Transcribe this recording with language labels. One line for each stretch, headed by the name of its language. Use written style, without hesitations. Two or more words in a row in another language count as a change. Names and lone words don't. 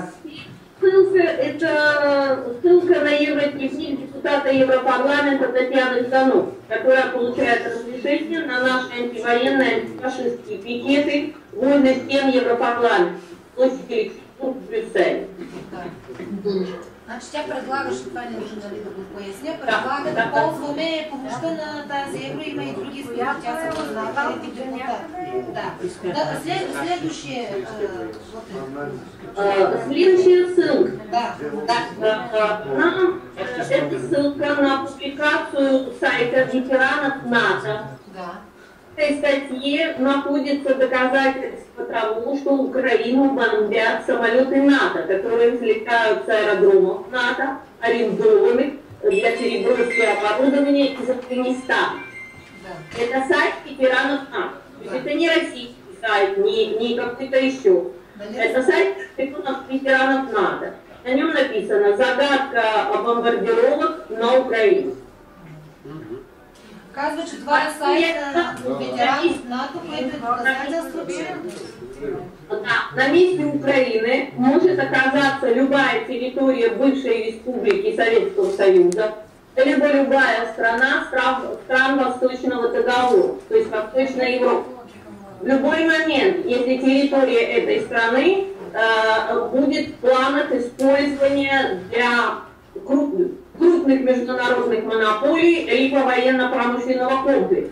Russian: Ссылка – это ссылка на евродневник депутата Европарламента Татьяны Станов, которая получает разрешение на наши антивоенные, антифашистские пикеты возле стен Европарламента, площади в Брюсселе.
Bulgarian: Значи тя предлага, ще това не нужно да го поясня, предлага да ползваме помощта на тази евро, има и други случаи, тя се познава и депутати. Следващия
Russian: следующая ссылка. Да. Это ссылка на публикацию сайта ветеранов НАТО. Да. В этой статье находится доказательство того, что Украину бомбят самолеты НАТО, которые взлетают с аэродромов НАТО, арендованных для переброски оборудования из Афганистана. Да. Это сайт ветеранов НАТО. То есть это не российский сайт, не какой-то еще. Да, это сайт ветеранов НАТО. На нем написано «Загадка бомбардировок на Украине».
Bulgarian: Казва, че това е сайт на ветеранов НАТО, което е доказателство, че...
Russian: Да, на месте Украины может оказаться любая территория бывшей республики Советского Союза, либо любая страна стран Восточного договора, то есть Восточная Европа. В любой момент, если территория этой страны будет в планах использования для крупных международных монополий либо военно-промышленного комплекса.